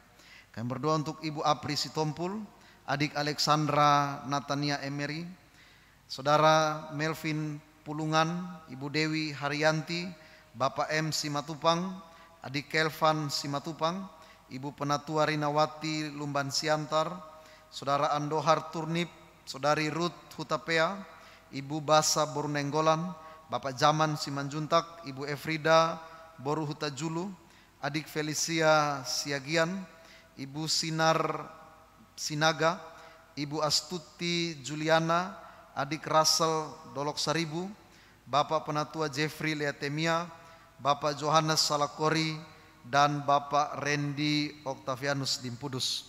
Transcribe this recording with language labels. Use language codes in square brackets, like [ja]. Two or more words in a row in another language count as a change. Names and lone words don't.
[id] Kami berdoa untuk Ibu Apri Sitompul, adik Alexandra Natania Emery, Saudara Melvin Pulungan, Ibu Dewi Haryanti, Bapak M. Simatupang, adik Kelvan Simatupang, Ibu Penatua Rinawati Lumban Siantar, Saudara Andohar Turnip, Saudari Ruth Hutapea, Ibu Basa Boru Nenggolan, Bapak Jaman Simanjuntak, Ibu Efrida Boru Hutajulu, adik Felicia Siagian, Ibu Sinar Sinaga, Ibu Astuti Juliana, adik Russell Dolok Saribu, Bapak Penatua Jeffrey Leatemia, Bapak Johannes Salakori, dan Bapak Randy Octavianus Dimpudus.